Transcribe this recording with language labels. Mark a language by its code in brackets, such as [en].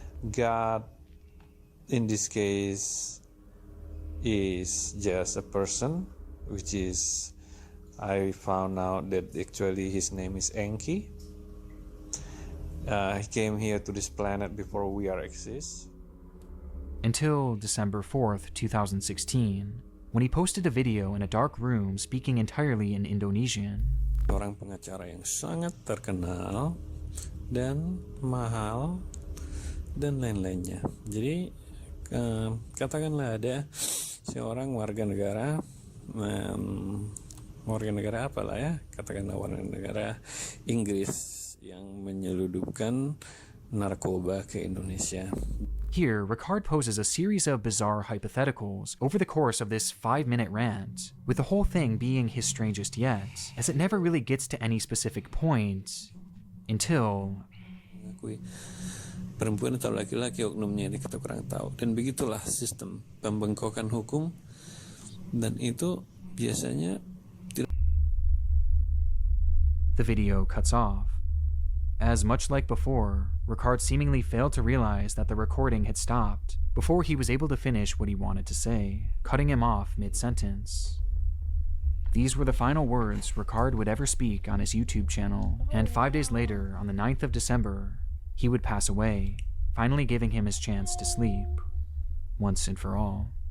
[en] God, in this case, is just a person, which is, I found out that actually his name is Enki. He came here to this planet before we are exist. Until December 4th, 2016, when he posted a video in a dark room speaking entirely in Indonesian. [id] Orang pengacara yang sangat terkenal dan mahal dan lain-lainnya. Jadi katakanlah ada seorang warga negara apalah ya, katakanlah warga negara Inggris yang menyeludupkan narkoba ke Indonesia. [en] Here, Ricard poses a series of bizarre hypotheticals over the course of this 5-minute rant, with the whole thing being his strangest yet, as it never really gets to any specific point until [id] perempuan atau laki-laki oknumnya ini kita kurang tahu, dan begitulah sistem pembengkokan hukum, dan itu biasanya tidak. [en] The video cuts off. As much like before, Ricard seemingly failed to realize that the recording had stopped before he was able to finish what he wanted to say, cutting him off mid-sentence. These were the final words Ricard would ever speak on his YouTube channel, and 5 days later, on the 9th of December, he would pass away, finally giving him his chance to sleep, once and for all.